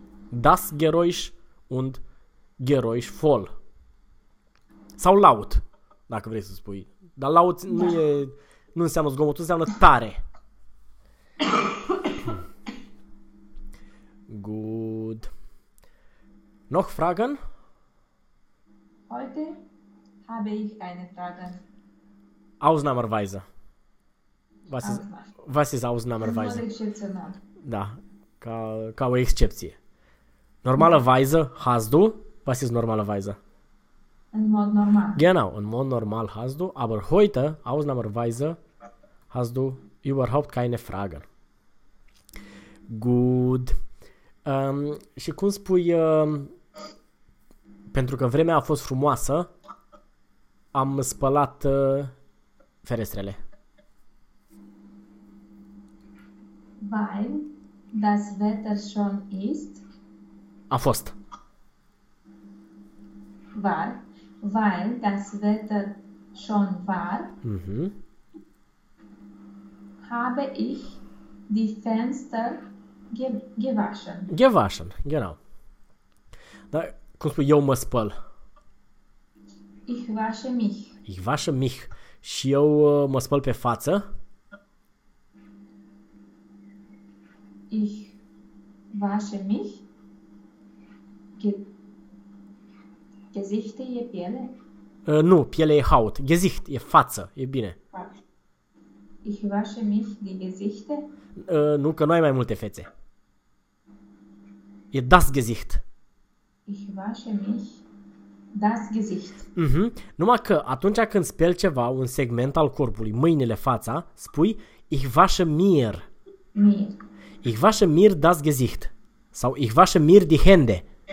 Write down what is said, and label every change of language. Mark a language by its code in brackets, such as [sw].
[ro] Das gheroiș und gheroișfol. Sau laut, dacă vrei să spui. Dar laut nu Da. e, nu înseamnă zgomotos, înseamnă tare. [de] Good. Noch Fragen? Heute habe ich keine Fragen. Ausnahmeweise. Ausnahme. Was ist Nur Ausnahmeweise? [ro] exceptional. Da, ca o excepție. [de] Normalerweise hast du. Was ist normalerweise? [ro] În mod normal. [de] Genau, [ro] în mod normal [de] hast du, aber heute, ausnahmeweise, hast du überhaupt keine Fragen. [en] Good. [ro] Și cum spui, pentru că vremea a fost frumoasă, am spălat ferestrele. [de] Weil das Wetter schon ist, [ro] A fost. [de] weil das Wetter schon war, habe ich die Fenster gewaschen. Gewaschen, genau. [ro] Da, cum spui, eu mă spăl. [de] Ich wasche mich. Ich wasche mich. [ro] Și eu mă spăl pe față. [de] Ich wasche mich. Gesichte, je piele. [ro] Nu, pielea e haut. Gesicht, e față, e bine. [de] Ich wasche mich die Gesichter. [ro] Nu, că nu ai mai multe fețe. [de] E das Gesicht. Ich wasche mich das Gesicht. [ro] Numai că atunci când speli ceva, un segment al corpului, mâinile, fața, spui [de] Ich wasche mir. Mir. Ich wasche mir das Gesicht. [ro] Sau [de] Ich wasche mir die Hände.